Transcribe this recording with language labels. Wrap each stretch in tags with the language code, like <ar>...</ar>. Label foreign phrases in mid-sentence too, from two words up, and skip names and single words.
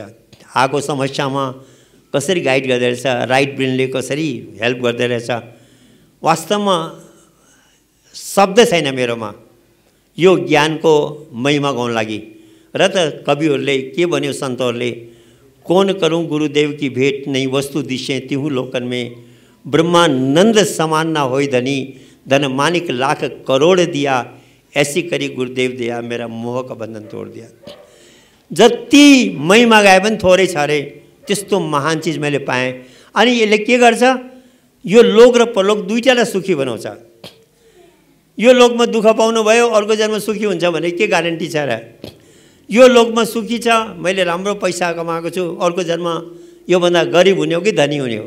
<ne>आएको समस्यामा कसरी गाइड गर्दो रहेछ,</ne> <en>right brainले</en> <ne>कसरी हेल्प गर्दो रहेछ। वास्तवमा शब्द छैन मेरोमा यो ज्ञानको महिमा गाउन लागि। र त कविहरूले के भन्यो, सन्तहरूले,</ne> <hi>कौन करूं गुरुदेव की भेंट, नहीं वस्तु दिशे तिहु लोकन में, ब्रह्मानंद समान ना होई धनी, धन मानिक लाख करोड़ दिया, ऐसी करी गुरुदेव दिया, मेरा मोह का बंधन तोड़ दिया।</hi> <ne>जति महिमा गाए पनि थोरै छ रे, त्यस्तो महान चिज मैले पाएँ। अनि यसले के गर्छ, यो लोक र परलोक दुईटालाई सुखी बनाउँछ। यो लोकमा दुःख पाउनु भयो, अर्को जन्म सुखी हुन्छ भने के ग्यारेन्टी छ र? यो लोकमा सुखी छ, मैले राम्रो पैसा कमाएको छु, अर्को जन्म योभन्दा गरिब हुने हो कि धनी हुने हो?</ne>